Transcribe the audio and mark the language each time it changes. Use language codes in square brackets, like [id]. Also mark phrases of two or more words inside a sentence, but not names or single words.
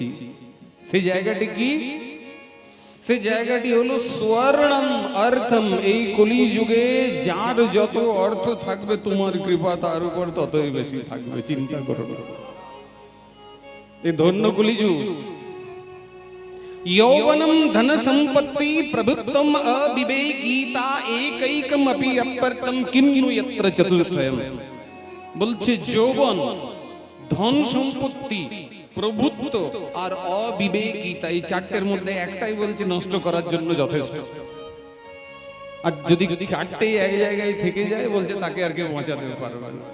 [bn] সেই জায়গাটি কি? সেই জায়গাটি হলো [sa] স্বর্ণম অর্থম। [bn] এই কলি যুগে যার যত অর্থ থাকবে তোমার কৃপা তার উপর ততই বেশি থাকবে, চিন্তা করো না। এই ধন্য কলিযুগ। [sa] यौवनम धन संपत्ति प्रभुत्वम अविवेकीता एकैकम अपि अपर्तम किन्नु यत्र चतुष्टयम। [bn] বলছে যৌবন, ধন সম্পত্তি, প্রভুত্ব আর অবিবেকিতা, এই 4টের মধ্যে একটাই বলছে নষ্ট করার জন্য যথেষ্ট। আর যদি 4টেই এক জায়গায় থেকে যায় বলছে তাকে আর কেউ বাঁচাতে পারবে না।